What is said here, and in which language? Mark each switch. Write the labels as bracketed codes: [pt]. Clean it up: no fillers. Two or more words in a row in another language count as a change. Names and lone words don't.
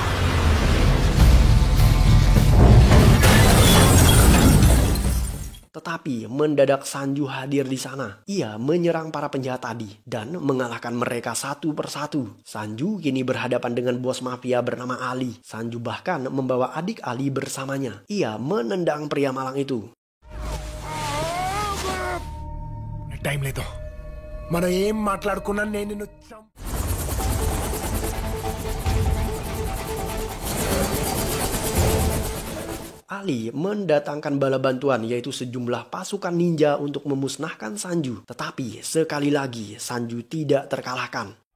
[id] Tetapi Tetapi mendadak Sanju hadir di sana. Ia menyerang para penjahat tadi dan mengalahkan mereka satu persatu. Sanju kini berhadapan dengan bos mafia bernama Ali. Sanju bahkan membawa adik Ali bersamanya. Ia menendang pria malang itu. [te] టైం లేదు మనం ఏం మాట్లాడుకున్నా నేను నిన్ను [id] Ali mendatangkan bala bantuan yaitu sejumlah pasukan ninja untuk memusnahkan Sanju. Tetapi sekali lagi Sanju tidak terkalahkan.